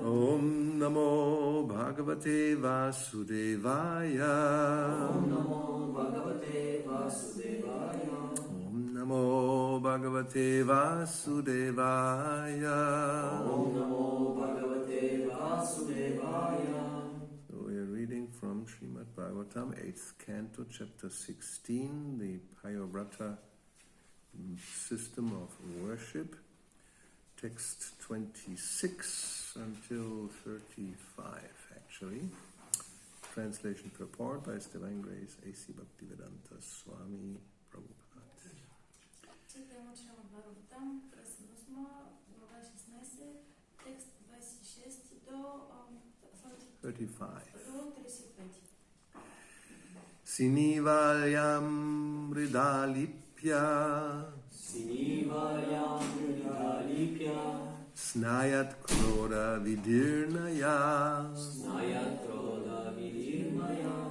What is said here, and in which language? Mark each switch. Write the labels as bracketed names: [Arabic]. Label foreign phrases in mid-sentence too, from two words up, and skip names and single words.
[Sanskrit] ॐ नमो भगवते वासुदेवाय ॐ नमो भगवते वासुदेवाय ॐ नमो भगवते वासुदेवाय ॐ नमो भगवते वासुदेवाय. [English] So we are reading from Srimad Bhagavatam, 8th Canto, Chapter 16, the Payavrata system of worship, text 26 until 35, actually. Translation purport by His Divine Grace A.C. Bhaktivedanta Swami Prabhupada. [Ukrainian] Читаємо Бхагаватам, 8, глава 16, текст 26 до 35. 35. [Sanskrit] सिनीवाल्यां मृदालिप्य सिनीवार्यां मृदालिप्य स्नायात् क्रोड विदीर्णया स्नायात् क्रोड विदीर्मया